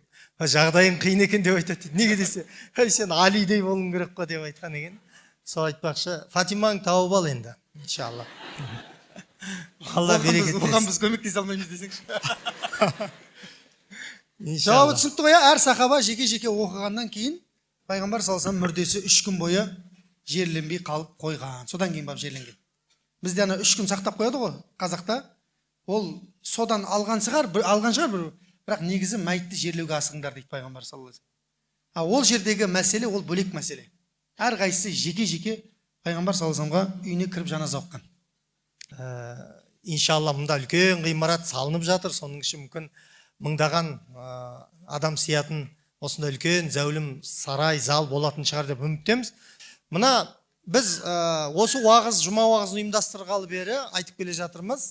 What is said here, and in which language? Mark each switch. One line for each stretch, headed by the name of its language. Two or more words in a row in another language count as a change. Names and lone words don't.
Kazakh: Жағдайың қиын екен деп айтады. Неге десе, сен Алидей болуың керек қой деп айтқан екен. Сол айтпақшы, Фатимаң тауып ал енді, иншалла. Алла берекет берсін. Оған біз көмектесе алмаймыз десеңші. Иншалла. Жауабы түсінікті ғой, әр сахаба жеке-жеке оқығаннан кейін Пайғамбар
Arabic: صلى الله عليه وسلم
Kazakh: мүрдесі 3 күн бойы жерленбей қалып қойған. Содан кейін барып жерленген. Бізде ана 3 күн сақтап қояды ғой қазақта. Ол содан алған шығар, бірақ негізі мәйітті жерлеуге асығыңдар дейді Пайғамбар
Arabic: صلى الله عليه وسلم.
Kazakh: Ол жердегі мәселе, ол бөлек мәселе. Әр қайсысы жеке-жеке Пайғамбар
Arabic: صلى الله عليه و
Kazakh: саллямға үйіне кіріп жаназа оққан. Иншалла мұнда үлкен ғимарат салынып жатыр. Соның іші мүмкін мыңдаған адам сиятын осындай үлкен зәулім сарай, зал болатын шығар деп үміттеміз. Мына біз осы уағыз, жұма уағызын ұйымдастырғалы бері айтып келе жатырмыз.